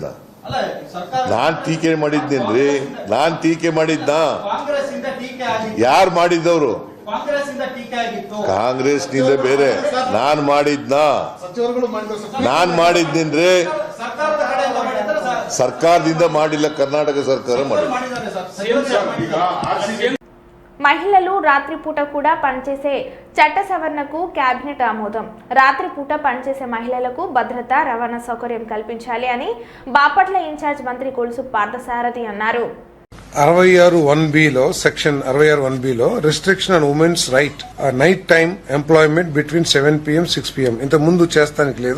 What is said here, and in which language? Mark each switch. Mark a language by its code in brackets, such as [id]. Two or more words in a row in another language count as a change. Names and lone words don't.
[kn] ನಾನ್ ಟೀಕೆ ಮಾಡಿದ್ನೇನ್ರಿ? ನಾನ್ ಟೀಕೆ ಮಾಡಿದ್ನ? ಯಾರು ಮಾಡಿದ್ದವ್ರು? ಕಾಂಗ್ರೆಸ್ ನಿಂದ ಬೇರೆ ನಾನ್ ಮಾಡಿದ್ನ? ನಾನ್ ಮಾಡಿದ್ನೇನ್ರಿ? ಸರ್ಕಾರದಿಂದ ಮಾಡಿಲ್ಲ, ಕರ್ನಾಟಕ ಸರ್ಕಾರ ಮಾಡಿಲ್ಲ. [te] మహిళలు రాత్రిపూట కూడా పనిచేసే చట్ట సవరణకు కేబినెట్ ఆమోదం. రాత్రిపూట పనిచేసే మహిళలకు భద్రత, రవాణా సౌకర్యం కల్పించాలి అని బాపట్ల ఇన్ఛార్జ్ మంత్రి కొలుసు పార్థసారథి అన్నారు. [en] 66(1)(b) section 66(1)(b) restriction on women's right night time employment between 7 PM 6 PM [te] ఇంత ముందు చేస్తానికి లేదు.